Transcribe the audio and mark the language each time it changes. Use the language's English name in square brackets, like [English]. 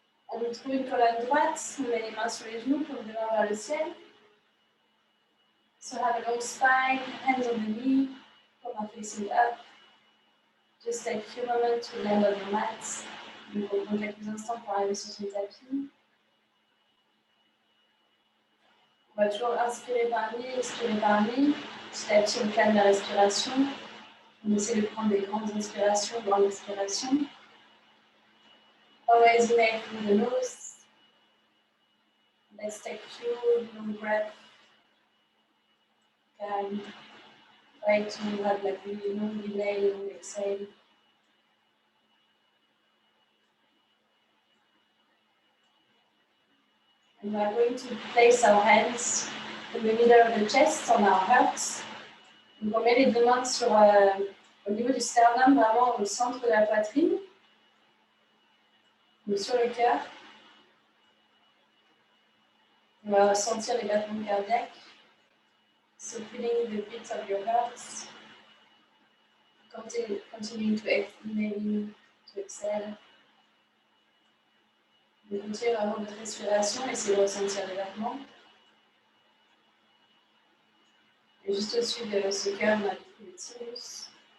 [French] On trouve une colonne droite, on met les mains sur les genoux, pour les mains vers le ciel. [English] So have a long spine, hands on the knee, palm facing up. Just take a few moments to land on your mat. [French] Donc, on prend quelques instants pour arriver sur son tapis. On va toujours inspirer par nez, expirer par nez. Petit à petit, on calme la respiration. On essaie de prendre des grandes inspirations dans l'expiration. [English] Always inhale through the nose. Let's take a few long breaths. And try to have like really long inhale, long exhale. And we are going to place our hands in the middle of the chest on our hearts. [French] Donc on met les deux mains sur, au niveau du sternum, vraiment au centre de la poitrine, mais sur le cœur. On va ressentir les battements cardiaques. [English] So feeling the beats of your heart. Continuing to inhale, to exhale. [French] Donc continuez vraiment votre respiration, essayez de ressentir les battements. Et juste au-dessus de ce cœur, on a le thymus.